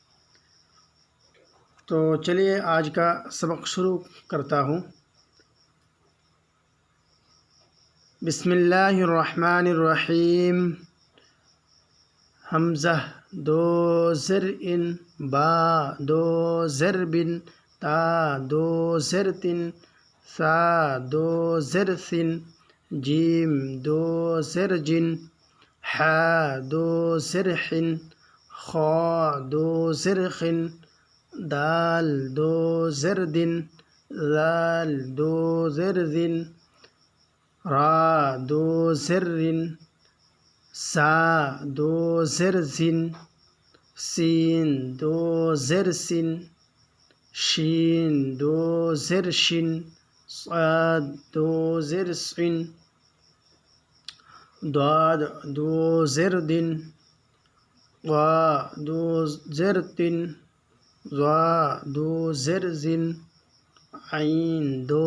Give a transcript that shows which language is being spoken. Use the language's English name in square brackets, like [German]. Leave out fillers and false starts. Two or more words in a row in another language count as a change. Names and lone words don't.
[Urdu] تو چلیے آج کا سبق شروع کرتا ہوں۔ [Arabic] بسم اللہ الرحمن الرحیم۔ [Urdu] حمزہ 2 زر ان، با 2 زر بن، تا 2 زر تن، سا 2 زر سن، جیم 2 زر جن، حا 2 زر حن، خا 2 زر خن، دال 2 زر دن، ذال 2 زر ذن، را 2 زر رن، سا 2 زر زن، سین 2 زر سن، شین 2 زر شن، صاد 2 زر سن، ضاد 2 زر دن، وا 2 زر تن، ظا 2 زر زن، عین 2